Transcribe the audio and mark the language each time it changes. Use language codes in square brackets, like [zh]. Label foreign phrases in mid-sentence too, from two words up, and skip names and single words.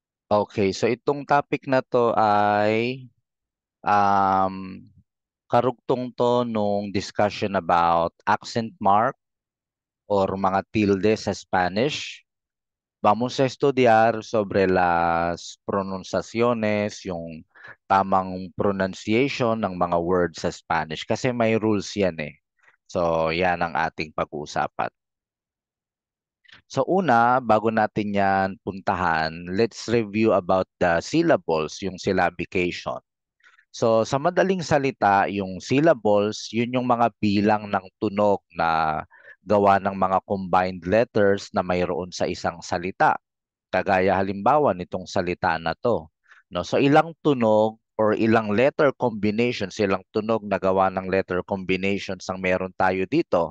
[tl] Okay, so itong topic na to ay um, karugtong to nung discussion about [en] accent mark [tl] or mga tilde sa Spanish. [es] Vamos a estudiar sobre las pronunciaciones, [tl] yung tamang pronunciation ng mga words sa Spanish kasi may rules yan eh. So, yan ang ating pag-uusapan. So una, bago natin yan puntahan, [en] let's review about the syllables, [tl] yung syllabication. So sa madaling salita, yung syllables, yun yung mga bilang ng tunog na gawa ng mga [en] combined letters [tl] na mayroon sa isang salita. Kagaya halimbawa nitong salita na to. No, so ilang tunog or ilang [en] letter combinations, [tl] ilang tunog na gawa ng [en] letter combinations [tl] ang meron tayo dito.